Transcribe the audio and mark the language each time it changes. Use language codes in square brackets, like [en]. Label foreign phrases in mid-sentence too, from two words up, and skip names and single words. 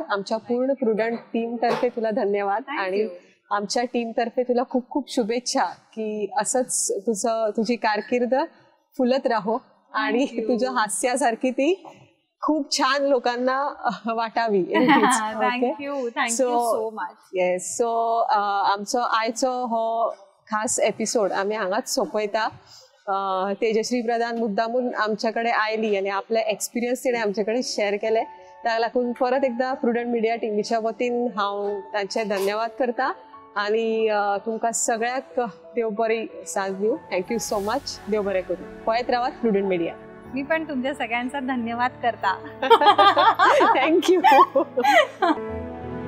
[mr] आमच्या पूर्ण प्रुडंट टीम तर्फे तुला धन्यवाद आणि आमच्या टीम तर्फे तुला खूप खूप शुभेच्छा की असंच तुझी कारकीर्द फुलत राहो आणि तुझ्या हास्यासारखी ती खूप छान लोकांना वाटावी. [en] Thank you so much. येस. [kok] सो आमचो आयचो हो खास एपिसोड आम्ही हांगाच सोंपयता. [mr] तेजश्री प्रधान मुद्दामून आमच्याकडे आयली आणि आपले एक्सपिरियन्स तिने आमच्याकडे शेअर केले. [kok] त्या लागून परत एकदा प्रुडंट मिडिया टीमीच्या वतीन हांव तांचे धन्यवाद करता आणि तुमकां सगळ्याक देव बरी साथ दिवं. [en] Thank you so much. [kok] देव बरें करूं. पळयत रावात प्रुडंट मिडिया. [mr] मी पण तुमच्या सगळ्यांचा धन्यवाद करता. [en] थँक्यू.